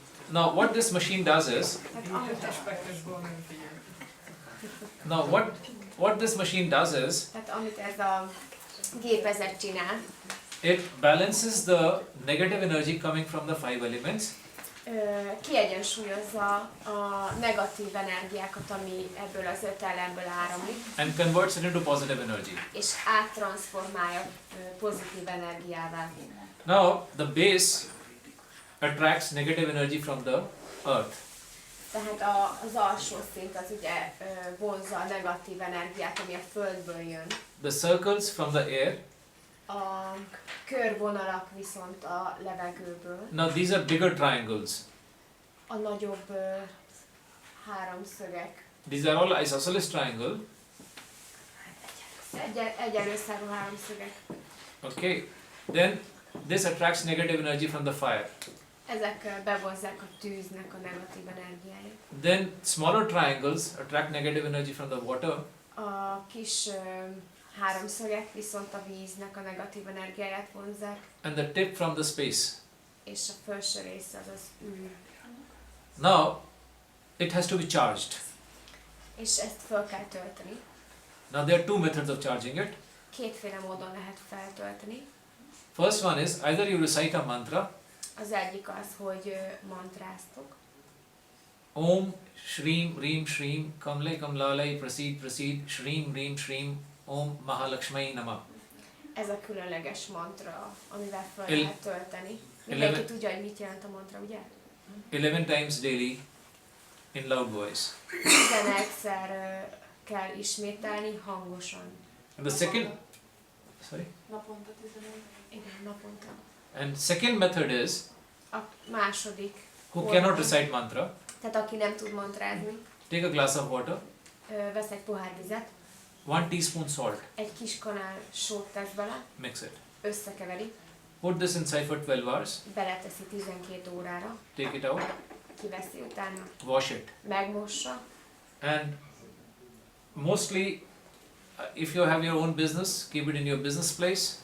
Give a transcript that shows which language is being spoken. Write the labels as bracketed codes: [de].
[en] Now, what this machine does is, what this machine does is, [hu] Tehát amit ez a gépezet csinál, [en] it balances the negative energy coming from the 5 elements [hu] kiegyensúlyozza a negatív energiákat, ami ebből az 5 elemből áramlik, [en] and converts it into positive energy. [hu] és áttranszformálja pozitív energiává. [en] Now, the base attracts negative energy from the earth. [hu] Tehát az alsó szint az ugye vonzza a negatív energiát, ami a földből jön. [en] The circles from the air. [hu] A körvonalak viszont a levegőből. [en] Now, these are bigger triangles. [hu] A nagyobb háromszögek. [en] These are all isosceles triangle. [hu] Egyenlőszárú háromszögek. [en] Okay. Then this attracts negative energy from the fire. [hu] Ezek bevonzzák a tűznek a negatív energiáját. [en] Then smaller triangles attract negative energy from the water. [hu] A kis háromszögek viszont a víznek a negatív energiáját vonzzák. [en] And the tip from the space. [hu] És a felső része az űr. [en] Now, it has to be charged. [hu] És ezt fel kell tölteni. [en] Now, there are 2 methods of charging it. [hu] Kétféle módon lehet feltölteni. [en] First one is either you recite a mantra, [hu] Az egyik az, hogy mantráztok. [sa] Om Shrim Rim Shrim Kamle Kamlalai Prasid Prasid Shrim Rim Shrim Om Mahalakshmai Nama. [hu] Ez a különleges mantra, amivel fel El- lehet tölteni. Mindenki tudja, hogy mit jelent a mantra, ugye? [en] 11 times daily in loud voice. [hu] 11-szer kell ismételni hangosan. [en] And the second, sorry. [hu] Naponta 11. Igen, naponta. [en] And second method is [hu] A második, [en] who cannot recite mantra, [hu] tehát aki nem tud mantrázni, [en] take a glass of water, [hu] vesz egy pohár vizet, [en] 1 teaspoon salt, [hu] egy kis kanál sót tesz bele, [en] mix it. [hu] összekeveri, [en] Put this inside for 12 hours, [hu] beleteszi 12 órára, [en] take it out, [hu] kiveszi utána, [en] wash it, [hu] megmossa, [en] and mostly, if you have your own business, keep it in your business place.